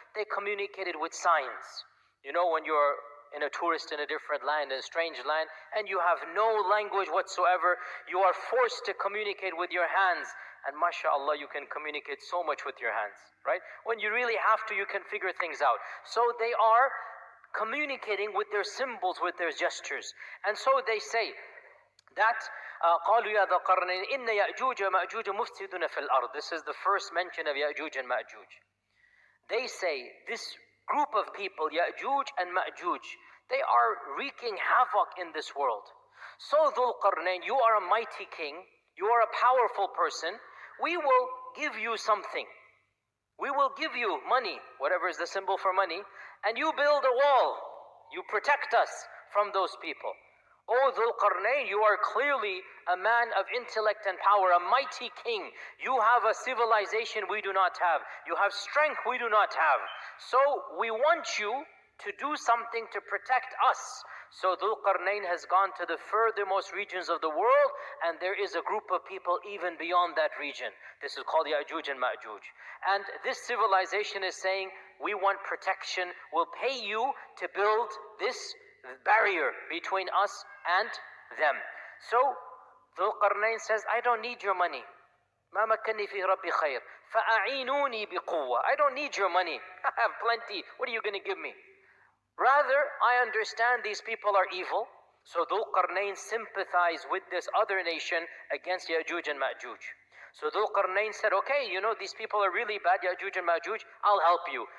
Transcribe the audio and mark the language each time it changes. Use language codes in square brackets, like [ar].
[en] They communicated with signs. When you're in a tourist in a different land, in a strange land, and you have no language whatsoever, you are forced to communicate with your hands. And mashallah, you can communicate so much with your hands, right? When you really have to, you can figure things out. So they are communicating with their symbols, with their gestures. And so they say that [ar] قالوا يا ذا القرنين إن يأجوج ومأجوج مفسدون في الأرض. [en] This is the first mention of Ya'juj and Ma'juj. They say this group of people, Ya'juj and Ma'juj, they are wreaking havoc in this world. So Dhul Qarnayn, you are a mighty king, you are a powerful person, we will give you something. We will give you money, whatever is the symbol for money, and you build a wall. You protect us from those people. O Dhul Qarnayn, you are clearly a man of intellect and power, a mighty king. You have a civilization we do not have. You have strength we do not have. So we want you to do something to protect us. So Dhul Qarnayn has gone to the furthermost regions of the world, and there is a group of people even beyond that region. This is called Yajuj and Majuj. And this civilization is saying, we want protection, we'll pay you to build this barrier between us and them. So Dhul Qarnayn says, I don't need your money. [ar] ما مكنني فيه ربي خير فأعينوني بقوة. [en] I don't need your money. I have plenty. What are you going to give me? Rather, I understand these people are evil. So Dhul Qarnayn sympathized with this other nation against Yajuj and Majuj. So Dhul Qarnayn said, okay, you know, these people are really bad, Yajuj and Majuj, I'll help you.